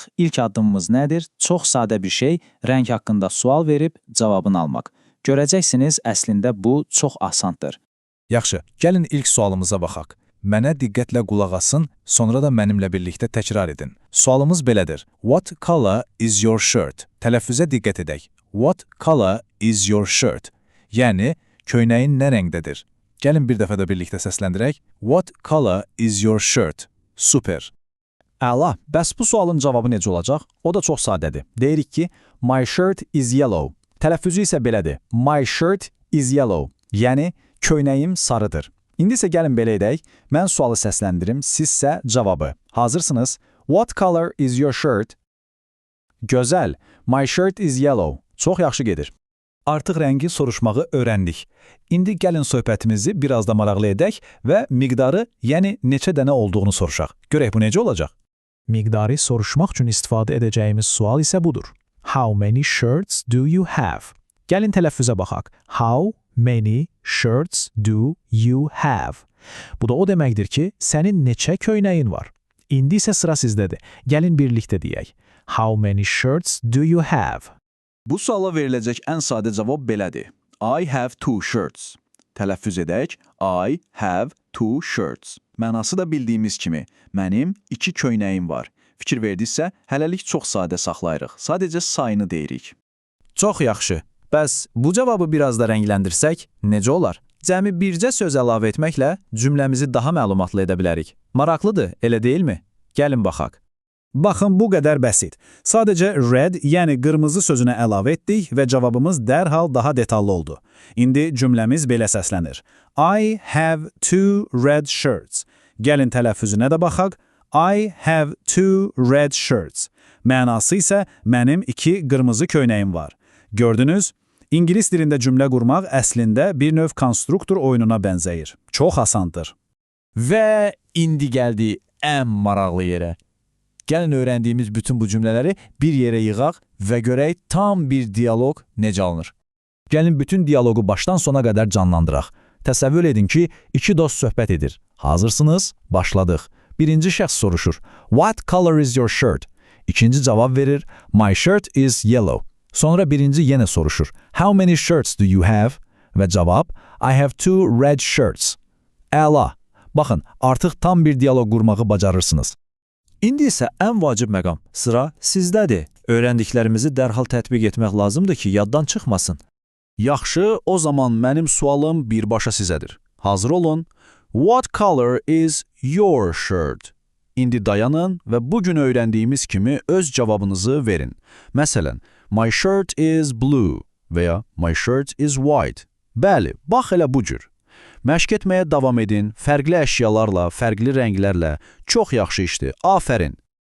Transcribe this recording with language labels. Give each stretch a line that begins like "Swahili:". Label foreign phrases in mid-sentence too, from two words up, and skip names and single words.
Azerbaijani: İlk addımımız nədir? Çox sadə bir şey, rəng haqqında sual verib cavabını almaq. Görəcəksiniz, əslində bu çox asandır. Yaxşı, gəlin ilk sualımıza baxaq. Mənə diqqətlə qulaq asın, sonra da mənimlə birlikdə təkrar edin. Sualımız belədir.
English: What color is your shirt?
Azerbaijani: Tələffüzə diqqət edək.
English: What color is your shirt?
Azerbaijani: Yəni, köynəyin nə rəngdədir? Gəlin bir dəfə də birlikdə səsləndirək.
English: What color is your shirt?
Azerbaijani: Super. Əla, bəs bu sualın cavabı necə olacaq? O da çox sadədir. Deyirik ki,
English: my shirt is yellow.
Azerbaijani: Tələffüzü isə belədir.
English: My shirt is yellow.
Azerbaijani: Yəni, köynəyim sarıdır. İndi isə gəlin belə edək. Mən sualı səsləndirim, sizsə cavabı. Hazırsınız?
English: What color is your shirt? Gözəl. My shirt is yellow.
Azerbaijani: Çox yaxşı gedir. Artıq rəngi soruşmağı öyrəndik. İndi gəlin söhbətimizi biraz da maraqlı edək və miqdarı, yəni neçə dənə olduğunu soruşaq. Görək bu necə olacaq? Miqdarı soruşmaq üçün istifadə edəcəyimiz sual isə budur.
English: How many shirts do you have?
Azerbaijani: Gəlin tələffüzə baxaq.
English: How many shirts do you have?
Azerbaijani: Bu da o deməkdir ki, sənin neçə köynəyin var? İndi isə sıra sizdədir. Gəlin birlikdə deyək.
English: How many shirts do you have?
Azerbaijani: Bu suala veriləcək ən sadə cavab belədir.
English: I have two shirts.
Azerbaijani: Tələffüz edək.
English: I have two shirts.
Azerbaijani: Mənası da bildiyimiz kimi, mənim iki köynəyim var. Fikir verdinizsə, hələlik çox sadə saxlayırıq. Sadəcə sayını deyirik. Çox yaxşı. Bəs bu cavabı biraz da rəngləndirsək, necə olar? Cəmi bircə söz əlavə etməklə cümləmizi daha məlumatlı edə bilərik. Maraqlıdır, elə deyilmi? Gəlin baxaq. Baxın, bu qədər bəsit. Sadəcə red, yəni qırmızı sözünə əlavə etdik və cavabımız dərhal daha detallı oldu. İndi cümləmiz belə səslənir.
English: I have two red shirts.
Azerbaijani: Gəlin tələffüzünə də baxaq.
English: I have two red shirts.
Azerbaijani: Mənası isə mənim iki qırmızı köynəyim var. Gördünüz? İngilis dilində cümlə qurmaq əslində bir növ konstruktor oyununa bənzəyir. Çox asandır. Və indi gəldi ən maraqlı yerə. Gəlin öyrəndiyimiz bütün bu cümlələri bir yerə yığaq və görək tam bir dialoq necə alınır. Gəlin bütün dialoqu başdan sona qədər canlandıraq. Təsəvvür edin ki, iki dost söhbət edir. Hazırsınız? Başladıq. Birinci şəxs soruşur.
English: What color is your shirt?
Azerbaijani: İkinci cavab verir.
English: My shirt is yellow.
Azerbaijani: Sonra birinci yenə soruşur.
English: How many shirts do you have?
Azerbaijani: Və cavab.
English: I have two red shirts.
Azerbaijani: Əla. Baxın, artıq tam bir dialoq qurmağı bacarırsınız. İndi isə ən vacib məqam, sıra sizdədir. Öyrəndiklərimizi dərhal tətbiq etmək lazımdır ki, yaddan çıxmasın. Yaxşı, o zaman mənim sualım birbaşa sizədir. Hazır olun.
English: What color is your shirt?
Azerbaijani: İndi dayanın və bugün öyrəndiyimiz kimi öz cavabınızı verin. Məsələn,
English: my shirt is blue
Azerbaijani: və ya
English: my shirt is white.
Azerbaijani: Bəli, bax elə bu cür. Məşq etməyə davam edin, fərqli əşyalarla, fərqli rənglərlə. Çox yaxşı işdir, afərin.